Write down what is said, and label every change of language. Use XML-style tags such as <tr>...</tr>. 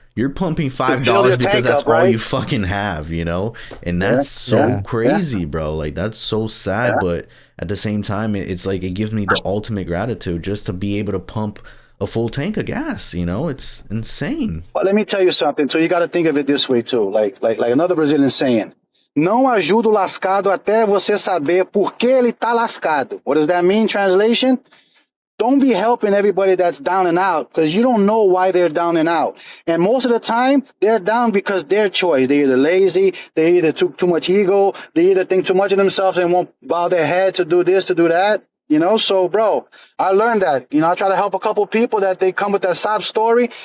<en>You're pumping $5 because that's all you fucking have, you know? And that's so crazy, bro. Like that's so sad, but at the same time, it's like it gives me the ultimate gratitude just to be able to pump a full tank of gas, you know? It's insane. Well, let me tell you something. So you got to think of it this way too. Like another Brazilian saying,</en> <pt>não ajuda o lascado até você saber por que ele tá lascado.</pt> <en>What does that mean? Translation? Don't be helping everybody that's down and out, because you don't know why they're down and out. And most of the time, they're down because their choice. They're either lazy, they either took too much ego, they either think too much of themselves and won't bow their head to do this, to do that. You know, so bro, I learned that. You know, I try to help a couple people that they come with that sob story.</en>